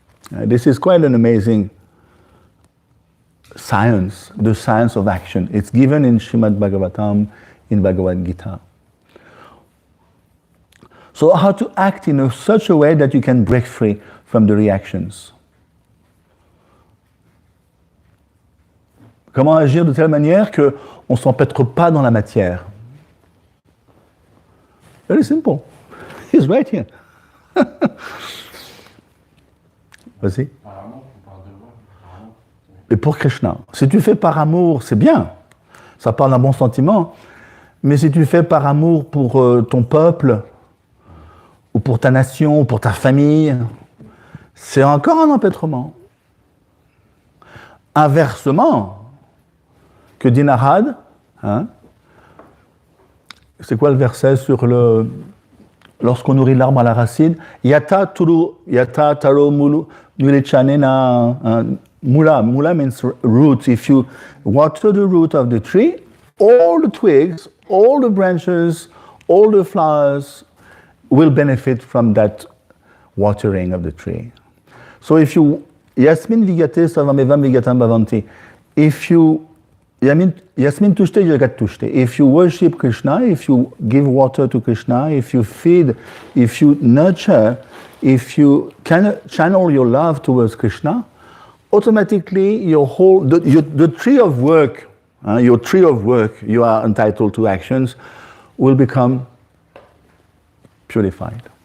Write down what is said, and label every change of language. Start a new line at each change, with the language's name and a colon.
English: This is quite an amazing science, the science of action. It's given in Srimad Bhagavatam, in Bhagavad Gita. So how to act in such a way that you can break free from the reactions.
French: Comment agir de telle manière qu'on ne s'empêtre pas dans la matière.
English: Very simple. He's right here.
French: Vas-y. Et pour Krishna. Si tu fais par amour, c'est bien. Ça parle d'un bon sentiment. Mais si tu fais par amour pour ton peuple, ou pour ta nation, ou pour ta famille, c'est encore un empêtrement. Inversement, que dit Narad, hein, c'est quoi le verset sur le... Lorsqu'on nourrit l'arbre à la racine,
Sanskrit: Yata taro mulu nulichanena mula.
English: Mula means root. If you water the root of the tree, all the twigs, all the branches, all the flowers will benefit from that watering of the tree. So if you
Sanskrit: yasmin vigate savamevam vigatam bhavanti,
English: if you
Sanskrit: yasmin tushte jagat tushte,
English: if you worship Krishna, if you give water to Krishna, if you feed, if you nurture, if you can channel your love towards Krishna, automatically your whole the tree of work, your tree of work, you are entitled to actions, will become purified.